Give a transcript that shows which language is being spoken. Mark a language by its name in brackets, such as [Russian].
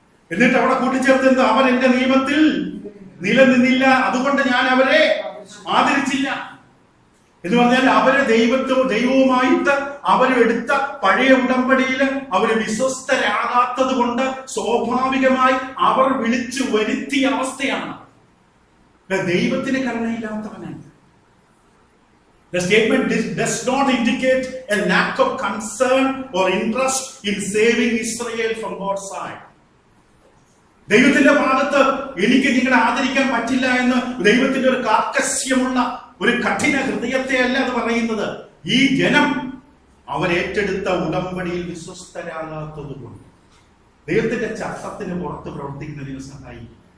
[Malayalam] എന്നിട്ട് അവിടെ കൂട്ടിച്ചേർത്ത് അവർ എന്റെ നിയമത്തിൽ നിലനിന്നില്ല, അതുകൊണ്ട് ഞാൻ അവരെ ആദരിച്ചില്ല എന്ന് പറഞ്ഞാൽ അവര് ദൈവവുമായിട്ട് അവരെടുത്ത പഴയ ഉടമ്പടിയിൽ അവര് വിശ്വസ്തരാകാത്തത് കൊണ്ട് സ്വാഭാവികമായി അവർ വിളിച്ചു വരുത്തിയ അവസ്ഥയാണ്. ദൈവത്തിന് കരുണയില്ലാത്തവനാണ്. [English] The statement does not indicate a lack of concern or interest in saving Israel from God's side. [Malayalam] ദൈവത്തിന്റെ ഭാഗത്ത് എനിക്ക് നിങ്ങളെ ആദരിക്കാൻ പറ്റില്ല എന്ന് ദൈവത്തിന്റെ ഒരു കാർക്കശ്യമുള്ള ഒരു കഠിന ഹൃദയത്തെ അല്ല അത് പറയുന്നത്. ഈ ജനം അവരേറ്റെടുത്ത ഉടമ്പടിയിൽ വിശ്വസ്തരാകാത്തത് കൊണ്ട് ദൈവത്തിന്റെ ചട്ടത്തിന് പുറത്ത് പ്രവർത്തിക്കുന്നതിന് സഹായിക്കും.